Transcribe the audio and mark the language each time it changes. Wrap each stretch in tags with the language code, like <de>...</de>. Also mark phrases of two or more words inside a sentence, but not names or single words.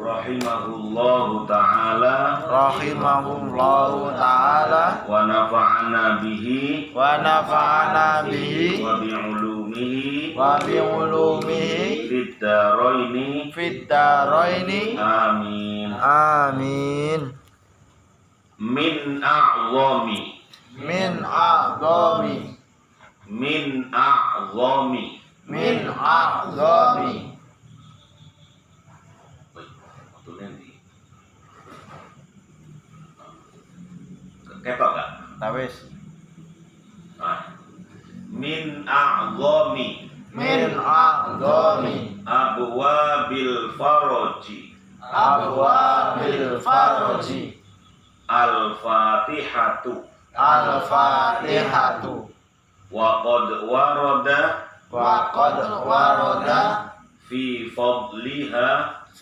<ar>رحمه الله تعالى ونفعنا به ونفعنا به وبعلومه في الدارين amin. amin. من أعظم</ar> <jv>ketok gak? Tawis.</jv> <ar>من أعظم أبواب الفرج الفاتحة وقد ورد في فضلها</ar>